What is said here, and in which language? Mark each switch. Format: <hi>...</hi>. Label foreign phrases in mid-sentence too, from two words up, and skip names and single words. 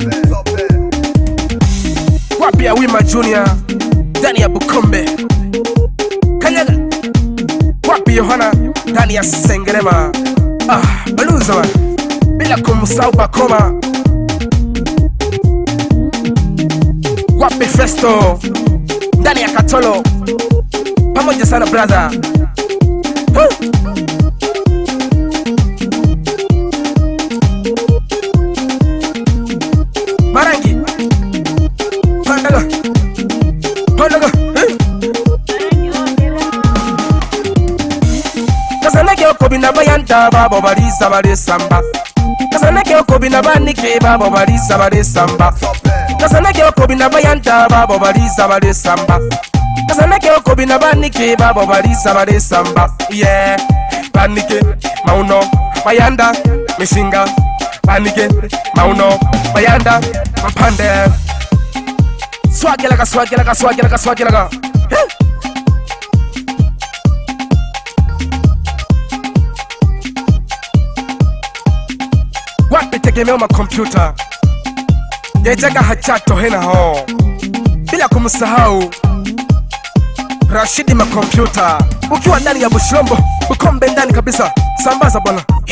<sw>wapi Awima Junior ndani ya Bukombe Kanyaga wapi Yohana ndani ya Sengerema Baluza wa bila kumsahau Bakoma wapi Festo ndani ya Katolo pamoja sana brother</sw> <suk>Marangi Pandaga Kasanake okobina bayanta babo barisa barisamba Kasanake okobina banike babo barisa barisamba Kasanake okobina bayanta babo barisa barisamba Kasanake okobina banike babo barisa barisamba Yeah Banike mauno bayanda mishinga Banike mauno bayanda mpande</suk> <sw>Swagelaga wapi tegemeo makompyuta Yejaga hachato hena ho bila kumsahau Rashidi makompyuta ukiwa ndani ya Bushombo Bukombe ndani kabisa sambaza bwana</sw>